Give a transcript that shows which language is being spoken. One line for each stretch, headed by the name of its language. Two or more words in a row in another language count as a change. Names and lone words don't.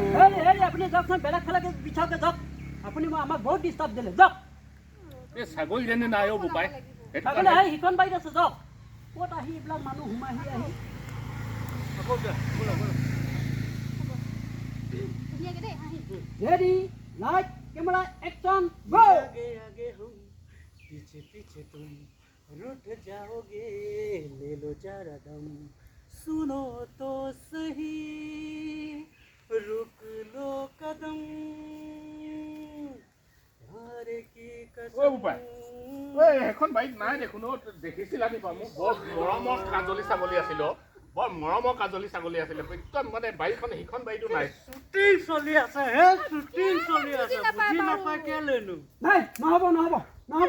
Assamese: Hey, আপুনি যাওকচোন বেলেগ ফালে বিছাওকে যাওক আপুনি আমাক বহুত ডিষ্টাৰ্ব দিলে যাওক এই ছাগলীজনী নাই অ' বোপাই সেইটো ছাগলী কাৰণে আহি সিখন বাৰীত আছে যাওক ক'ত আহি এইবিলাক মানুহ সোমাহি আহি আকৌ যা ব'লা ব'লা ধুনীয়াকে দেই আহি
English: Ready, light, camera, action, go!
Hindi: आगे आगे हम पीछे पीछे तुम रुठ जाओगे ले लो जरा दम सुनो तो सही रुक लो कदम प्यार की
Assamese: ঐ বোপাই ঐ সেইখন বাৰীত নাই দেখোন অ' দেখিছিলা নি বাৰু মোক বৰ মৰমৰ কাজলি ছাগলী আছিল অ' বৰ মৰমৰ কাজলি ছাগলী আছিলে একদম মানে বাৰীখন সিখন বাৰীতো নাই শ্বুটিং চলি আছে হে শ্বুটিং চলি আছে বুজি নাপায় কেলেনো নাই নহ'ব নহ'ব নহ'ব